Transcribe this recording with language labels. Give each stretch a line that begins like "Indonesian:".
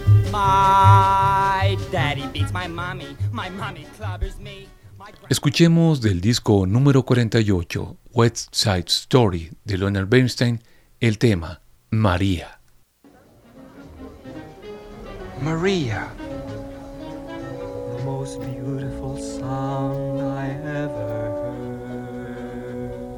English: My daddy beats my mommy, my mommy clobbers me.
Spanish: Escuchemos del disco número 48, West Side Story, de Leonard Bernstein, el tema María. María.
English: The most beautiful song I ever heard.